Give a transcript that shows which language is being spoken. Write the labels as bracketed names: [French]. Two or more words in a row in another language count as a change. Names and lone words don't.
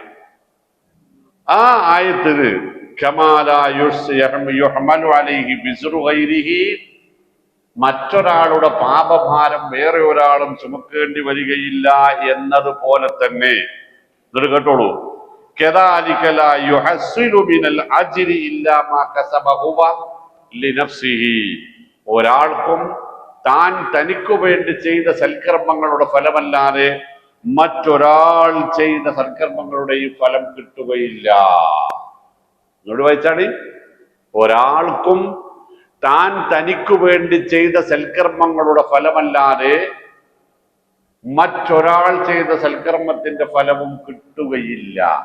[Malayalam] ആ ആയത്തിന് മറ്റൊരാളുടെ പാപഭാരം വേറെ ഒരാളും ചുമക്കേണ്ടി വരികയില്ല എന്നതുപോലെ തന്നെ. എന്നിട്ട് കേട്ടോളൂ, [Arabic] كذلك لا يحصل من الأجر إلا ما كسب هو لنفسه. [Malayalam] ഒരാൾക്കും താൻ തനിക്കു വേണ്ടി ചെയ്ത സൽക്കർമ്മങ്ങളുടെ ഫലമല്ലാതെ മറ്റൊരാൾ ചെയ്ത സൽക്കർമ്മങ്ങളുടെയും ഫലം കിട്ടുകയില്ല. എന്നോട് വായിച്ചാണ്, ഒരാൾക്കും താൻ തനിക്കു വേണ്ടി ചെയ്ത സൽക്കർമ്മങ്ങളുടെ ഫലമല്ലാതെ മറ്റൊരാൾ ചെയ്ത സൽക്കർമ്മത്തിന്റെ ഫലവും കിട്ടുകയില്ല.